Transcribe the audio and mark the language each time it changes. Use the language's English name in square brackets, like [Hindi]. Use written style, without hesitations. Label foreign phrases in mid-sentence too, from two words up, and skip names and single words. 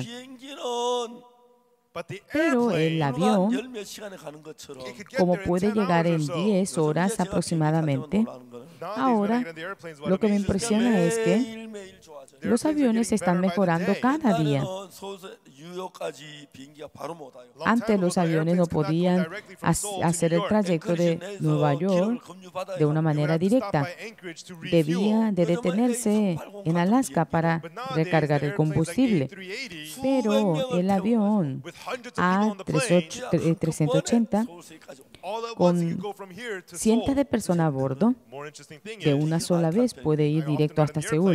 [Korean] 비행기는 [Spanish] Pero el avión, [Korean] 열몇 시간에 가는 것처럼 [Spanish] como puede llegar en 10 horas aproximadamente, ahora lo que me impresiona es que [Korean] 매일매일 좋아져요. [Spanish] los aviones están mejorando cada día. [Korean] 옛날에는 서울에서 뉴욕까지 비행기가 바로 못 와요. [Spanish] Antes los aviones no podían hacer el trayecto de Nueva York de una manera directa. Debía de detenerse en Alaska para recargar el combustible. Pero el avión A380 con cientos de personas a bordo, de una sola vez puede ir directo hasta Seúl.